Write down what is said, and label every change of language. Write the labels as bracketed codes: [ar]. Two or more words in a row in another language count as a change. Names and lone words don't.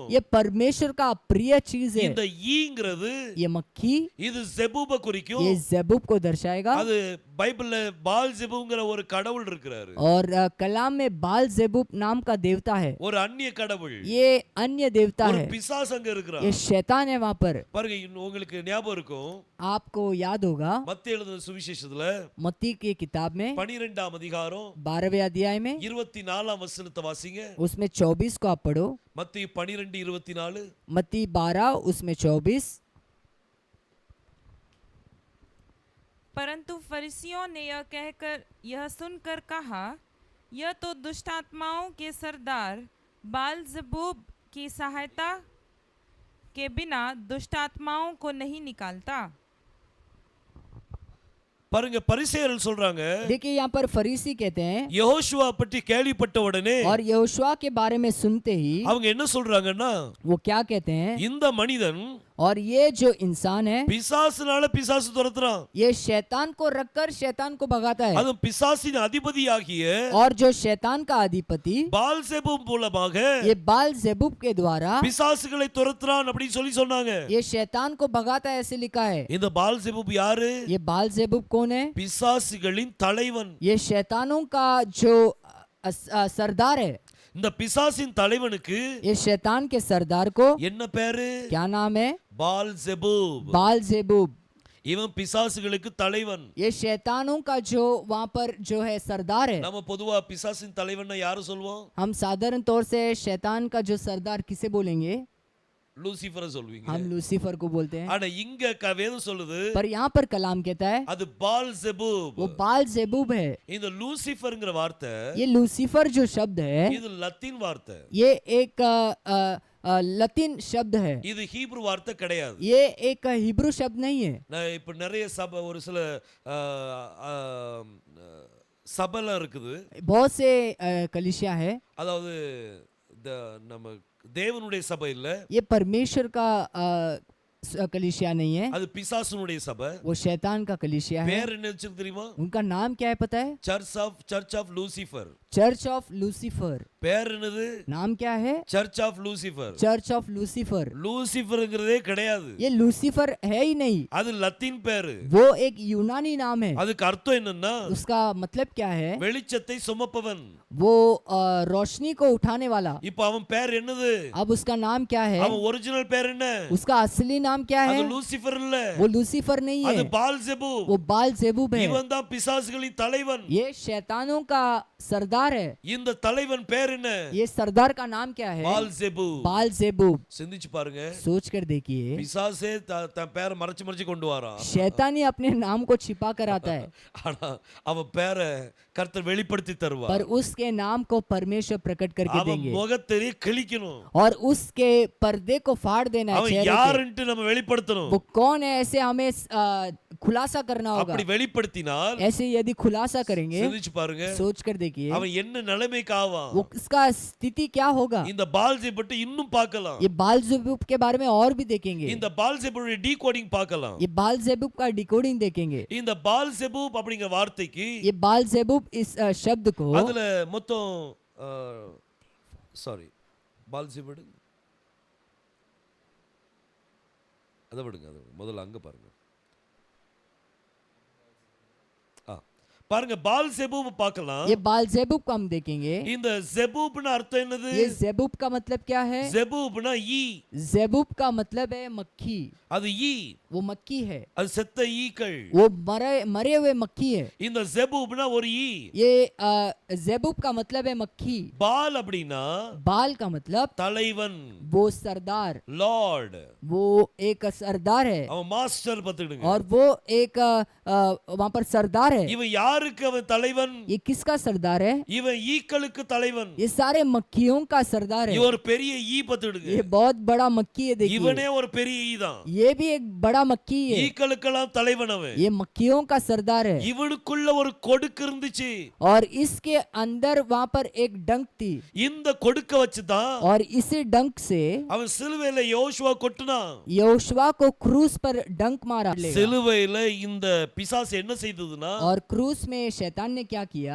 [hi] ये परमेश्वर का प्रिय चीज है। [ta] இந்த ஈங்கிறது [hi] ये मक्खी [ta] இது செபூப குறிக்கும். [hi] ये जेबूब को दर्शाएगा। [ta] அது பைபிள்ல பால் ஜெபூங்கிற ஒரு கடவுள் இருக்கிறாரு. [hi] और कलाम में बाल जेबूब नाम का देवता है। [ta] ஒரு அந்நிய கடவுள், [hi] ये अन्य देवता [ta] ஒரு [hi] है। [ta] பிசாசு அங்க இருக்கிறான். [hi] ये शैतान है वहां पर। [ta] பாருங்க, உங்களுக்கு ஞாபகம் இருக்கும், [hi] आपको याद होगा [ta] மத்தேயு எழுதின சுவிசேஷத்துல [hi] मत्ती की किताब में [ta] 12ஆம் அதிகாரம் [hi] 12वें अध्याय में [ta] 24ஆம் வசனத்தை வாசிங்க. [hi] उसमें 24 को आप पढ़ो। [ta] மத்தேயு 12:24. [hi] मत्ती 12 उसमें 24। परंतु फरीसियों ने यह सुनकर कहा, यह तो दुष्ट आत्माओं के सरदार बालजबूब की सहायता के बिना दुष्ट आत्माओं को नहीं निकालता। [ta] பாருங்க பரிசேயர்கள் சொல்றாங்க [hi] देखिए यहाँ पर फरीसी कहते हैं [ta] யெகோஷுவா பற்றி கேள்விப்பட்ட உடனே [hi] और यहोशुआ के बारे में सुनते ही [ta] அவங்க என்ன சொல்றாங்கன்னா [hi] वो क्या कहते हैं, [ta] இந்த மனிதன் [hi] और ये जो इंसान है [ta] பிசாசுனால பிசாசு துரத்துறான், [hi] ये शैतान को रखकर शैतान को भगाता है, [ta] அது பிசாசின் அதிபதியாகிய [hi] और जो शैतान का अधिपति [ta] பால்செபூப் மூலமாக [hi] ये बाल जेबूब के द्वारा [ta] பிசாசுகளை துரத்துறான் அப்படின்னு சொல்லி சொன்னாங்க. [hi] ये शैतान को भगाता है, ऐसे लिखा है। [ta] இந்த பால்செபூப் யாரு? [hi] ये बाल जेबूब कौन है? [ta] பிசாசுகளின் தலைவன். [hi] ये शैतानों का जो सरदार है। [ta] இந்த பிசாசின் தலைவனுக்கு [hi] ये शैतान के सरदार को [ta] என்ன பேரு? [hi] क्या नाम है? [ta] பால்செபூப். [hi] बाल जेबूब। [ta] இவன் பிசாசுகளுக்கு தலைவன். [hi] ये शैतानों का जो वहाँ पर जो है सरदार है। [ta] நம்ம பொதுவா பிசாசின் தலைவன்னா யாரு சொல்வோம்? [hi] हम साधारण तौर से शैतान का जो सरदार किसे बोलेंगे? [ta] லூசிஃபரை சொல்வீங்க. [hi] हम लूसीफर को बोलते हैं। [ta] ஆனா இங்க வேதம் சொல்லுது [hi] पर यहाँ पर कलाम कहता है [ta] அது பால்செபூப். [hi] वो बाल जेबूब है। [ta] இந்த லூசிஃபர்ங்கிற வார்த்தை [hi] ये लूसीफर जो शब्द है [ta] இது லத்தீன் வார்த்தை. [hi] ये एक लतीन शब्द है, [ta] இது ஹீப்ரு வார்த்தை கிடையாது. [hi] ये एक हिब्रू शब्द नहीं है। [ta] நான் இப்ப நிறைய சபை ஒரு சில சபைலாம் இருக்குது. [hi] बहुत से कलीसिया है, [ta] அதாவது நம்ம தேவனுடைய சபை இல்ல, [hi] ये परमेश्वर का कलीसिया नहीं है, [ta] அது பிசாசுனுடைய சபை. [hi] वो शैतान का कलीसिया है। [ta] பேர் என்ன வச்சிருக்கு தெரியுமா? [hi] उनका नाम क्या है पता है? [ta] சர்ச் ஆஃப் லூசிஃபர். [hi] चर्च ऑफ लूसीफर। [ta] பேர் என்னது? [hi] नाम क्या है? [ta] சர்ச் ஆஃப் லூசிஃபர். [hi] चर्च ऑफ लूसीफर। [ta] லூசிஃபர்ங்கிறதே கிடையாது, [hi] ये लूसीफर है ही नहीं, [ta] அது லத்தீன் பேரு. [hi] वो एक यूनानी नाम है। [ta] அதுக்கு அர்த்தம் என்னன்னா [hi] उसका मतलब क्या है? [ta] வெளிச்சத்தை சுமப்பவன். [hi] वो रोशनी को उठाने वाला। [ta] இப்போ அவன் பேர் என்னது? [hi] अब उसका नाम क्या है? [ta] அவன் ஒரிஜினல் பேர் என்ன? [hi] उसका असली नाम क्या [ta] அது [hi] है? [ta] லூசிஃபர் இல்ல, [hi] वो लूसीफर नहीं [ta] அது [hi] है, [ta] பால்செபூப். [hi] वो बाल जेबूब है। [ta] இவன் தான் பிசாசுகளின் தலைவன். [hi] ये शैतानों का सरदार है। [ta] இந்த தலைவன் பேர் என்ன? [hi] ये सरदार का नाम क्या है? [ta] பால்செபூப். [hi] बाल जेबूब। [ta] சிந்திச்சு பாருங்க, [hi] सोच कर देखिए, [ta] பிசாசே தன் பேரை மறைச்சு மறைச்சு கொண்டு வரான். [hi] शैतान ही अपने नाम को छिपा कर आता है, [ta] ஆனா அவன் பேரை கர்த்தர் வெளிப்படுத்தி தருவார். [hi] पर उसके नाम को परमेश्वर प्रकट करके [ta] அவன் [hi] देंगे, [ta] முகத்தை கிழிக்கணும். [hi] और उसके पर्दे को फाड़ देना है। [ta] அவன் [hi] चेहरे के। [ta] யாருன்ட்டு நம்ம வெளிப்படுத்தணும். [hi] वो कौन है ऐसे हमें खुलासा करना होगा। [ta] அப்படி வெளிப்படுத்தினால் [hi] ऐसे यदि खुलासा करेंगे, [ta] சிந்திச்சு பாருங்க, [hi] सोच कर देखिए [ta] அவன் என்ன நிலைமைக்கு ஆவான். [hi] वो इसका स्थिति क्या होगा। [ta] இந்த பால்செபூப் இன்னும் பார்க்கலாம். [hi] ये बाल जेबूब के बारे में और भी देखेंगे, [ta] இந்த பால்செபூப் டீகோடிங் பார்க்கலாம். [hi] ये बाल जेबूब का डिकोडिंग देखेंगे। [ta] இந்த பால்செபூப் அப்படிங்கிற வார்த்தைக்கு [hi] ये बाल जेबूब इस शब्द को [ta] அதுல மொத்தம் சாரி பால்செபூப் அதை விடுங்க, முதல்ல அங்க பாருங்க. பாருங்க பால்செபூப் பார்க்கலாம். [hi] ये बाल जेबूब को हम देखेंगे। [ta] இந்த ஜெபூப்னா அர்த்தம் என்னது? [hi] ये जेबूब का मतलब क्या है? [ta] ஜெபூப்னா ஈ. [hi] जेबूब का मतलब है मक्खी, [ta] அது ஈ, [hi] वो मक्खी है, [ta] அது செத்த ஈக்கள். [hi] वो मरे हुए मक्खी है। [ta] இந்த ஜெபூப்னா ஒரு ஈ. [hi] ये जेबूब का मतलब है मक्खी। [ta] பால் அப்படின்னா [hi] बाल का मतलब [ta] தலைவன், [hi] वो सरदार, [ta] லார்ட். [hi] वो एक सरदार है, [ta] அவன் மாஸ்டர் பார்த்துடுங்க. [hi] और वो एक वहाँ पर सरदार है। [ta] இவன் யாருக்கு அவன் தலைவன்? [hi] ये किसका सरदार है? [ta] இவன் ஈக்களுக்கு தலைவன். [hi] ये सारे मक्खियों का सरदार है। [ta] இவன் ஒரு பெரிய ஈ பார்த்துடுங்க. [hi] ये बहुत बड़ा मक्खी है, देखिए [ta] இவனே ஒரு பெரிய ஈ தான். [hi] ये भी एक बड़ा मक्खी है। [ta] ஈக்களுக்கெல்லாம் தலைவன் அவன். [hi] ये मक्खियों का सरदार है, [ta] இவனுக்குள்ள ஒரு கொடுக்கு இருந்துச்சு. [hi] और इसके अंदर वहाँ पर एक डंक थी, [ta] இந்த கொடுக்க வச்சுதான் [hi] और इसी डंक से [ta] அவன் சிலுவையில யோசுவா கொட்டுனான். [hi] यहोशुआ को क्रूस पर डंक मारा। [ta] சிலுவையில இந்த பிசாசு என்ன செய்ததுன்னா [hi] और क्रूस में शैतान ने क्या किया?